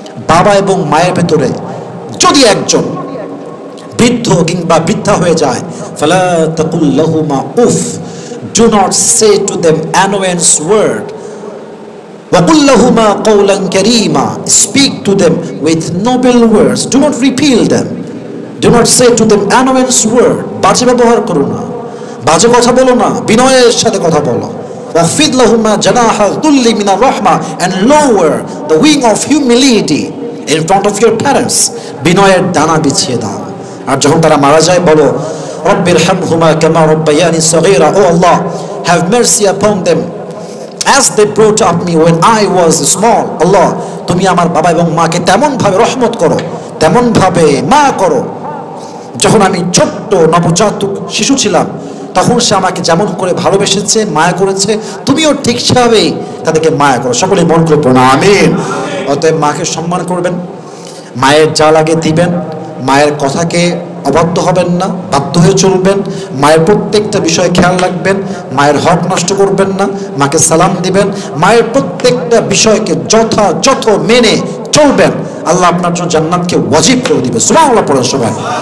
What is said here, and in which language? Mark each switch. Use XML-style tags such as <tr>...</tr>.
<bn>বাবা এবং মায়ের ভেতরে যদি একজন বৃদ্ধ কিংবা বৃদ্ধা হয়ে যায়,</bn> <ar>ফালা তাকুল লাহুমা উফ,</ar> <en>do not say to them annoyance word,</en> <ar>ওয়া কুল লাহুমা কওলান কারীমা,</ar> <en>speak to them with noble words, do not repel them, do not say to them annoyance word,</en> <bn>বাজে ব্যবহার করো না, বাজে কথা বলো</bn> <en>না, বিনয়ের সাথে কথা বলো।</en> <ar>ওয়াখফিদ লাহুমা জানাহা দুল্লি মিনার রাহমা,</ar> <en>and lower the wing of humility in front of your parents,</en> <bn>বিনয়ের ডানা বিছিয়ে দাও। আর যখন তারা মারা যায় বলো</bn> <ar>রব্বিরহামহুমা কামা রাব্বায়ানি সগীরা,</ar> <en>O আল্লাহ, have mercy upon them as they brought up me when I was small.</en> <bn>আল্লাহ, তুমি আমার বাবা এবং মাকে তেমন ভাবে রহমত করো, তেমন ভাবে মা করো, যখন আমি ছোট্ট নবজাতক শিশু ছিলাম তখন সে আমাকে যেমন করে ভালোবেসেছে, মায়া করেছে, তুমিও ঠিক সেভাবেই তাদেরকে মায়া করো। সকলে মন করে পড়ো আমিন। অতএব মাকে সম্মান করবেন, মায়ের যা লাগে দিবেন, মায়ের কথাকে অবাধ্য হবেন না, বাধ্য হয়ে চলবেন, মায়ের প্রত্যেকটা বিষয়ে খেয়াল রাখবেন, মায়ের হক নষ্ট করবেন না, মাকে সালাম দিবেন, মায়ের প্রত্যেকটা বিষয়কে যথাযথ মেনে চলবেন। আল্লাহ আপনার জন্য জান্নাতকে ওয়াজিব করে দিবে। সুবহানাল্লাহ পড়েন সবাই।</bn>